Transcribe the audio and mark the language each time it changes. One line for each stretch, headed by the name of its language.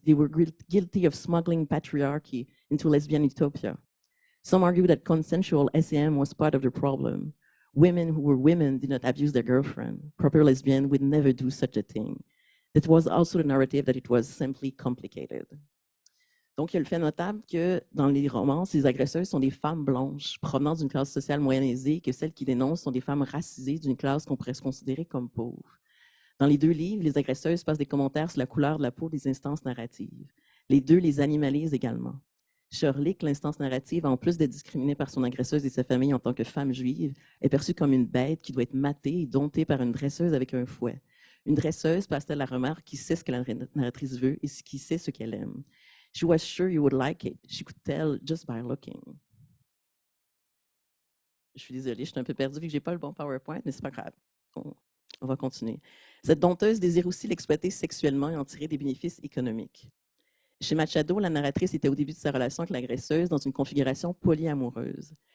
English: They were guilty of smuggling patriarchy into lesbian utopia. Some argue that consensual SEM was part of the problem. Women who were women did not abuse their girlfriend. Proper lesbians would never do such a thing. It was also the narrative that it was simply complicated.
French: Donc, il y a le fait notable que dans les romans, ces agresseuses sont des femmes blanches provenant d'une classe sociale moyenne aisée, que celles qui dénoncent sont des femmes racisées d'une classe qu'on pourrait se considérer comme pauvre. Dans les deux livres, les agresseuses passent des commentaires sur la couleur de la peau des instances narratives. Les deux les animalisent également. Chez Orlick, l'instance narrative, en plus d'être discriminée par son agresseuse et sa famille en tant que femme juive, est perçue comme une bête qui doit être matée et domptée par une dresseuse avec un fouet. Une dresseuse passe-t-elle la remarque qui sait ce que la narratrice veut et qui sait ce qu'elle aime.
English: She was sure you would like it. She could tell just by looking.
French: Je suis désolée, je suis un peu perdue vu que je n'ai pas le bon PowerPoint, mais ce n'est pas grave. On va continuer. Cette dompteuse désire aussi l'exploiter sexuellement et en tirer des bénéfices économiques. Chez Machado, la narratrice était au début de sa relation avec l'agresseuse dans une configuration polyamoureuse.